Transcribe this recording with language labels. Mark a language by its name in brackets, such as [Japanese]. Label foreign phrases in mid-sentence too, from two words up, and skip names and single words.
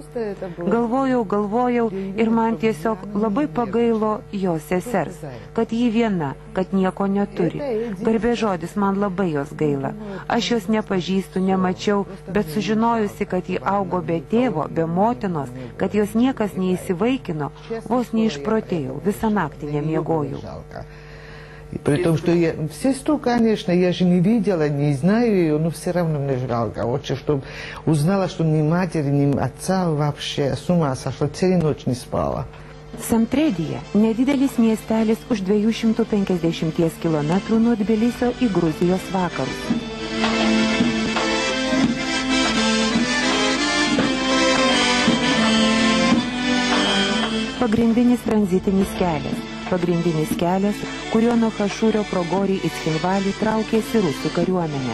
[Lithuanian] Galvojau ir man tiesiog labai pagailo jos sesers, kad ji viena, kad nieko neturi. Garbė žodis, man labai jos gaila. Aš jos nepažįstu, nemačiau, bet sužinojusi, kad ji augo be tėvo, be motinos, kad jos niekas neįsivaikino, vos neišprotėjau, visą naktį nemiegojau. [Russian] При том, что я сестру, конечно, я же не видела, не знаю ее, но все равно мне жалко. Очень, чтобы узнала, что ни матери, ни отца вообще с ума сошла, целую ночь не спала. [Lithuanian] Samtredija – nedidelis miestelis už 250 km nuo Tbilisio į Gruzijos vakarus. Pagrindinis tranzitinis kelias, kuriuo nuo Hašūrio pro Gorį į Cchinvalį traukėsi rusų kariuomenė.